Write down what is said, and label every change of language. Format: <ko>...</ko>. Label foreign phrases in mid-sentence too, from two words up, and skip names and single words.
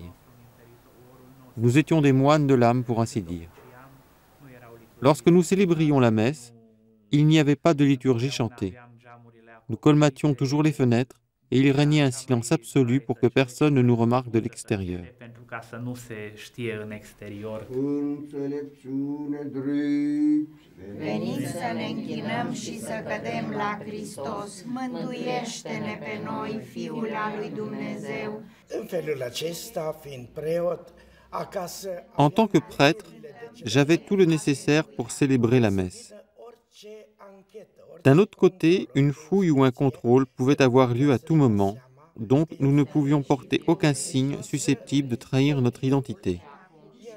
<fr>Nous étions des moines de l'âme, pour ainsi dire. Lorsque nous célébrions la messe, il n'y avait pas de liturgie chantée. Nous colmations toujours les fenêtres, et il régnait un silence absolu pour que personne ne nous remarque de l'extérieur.</fr> <ro>Veniți să ne închinăm și să cădem la Hristos. Mântuiește-ne pe noi, Fiul al lui Dumnezeu. În felul acesta, fiind preot, acasă...</ro> <fr>En tant que prêtre, j'avais tout le nécessaire pour célébrer la messe. D'un autre côté, une fouille ou un contrôle pouvait avoir lieu à tout moment, donc nous ne pouvions porter aucun signe susceptible de trahir notre identité.</fr>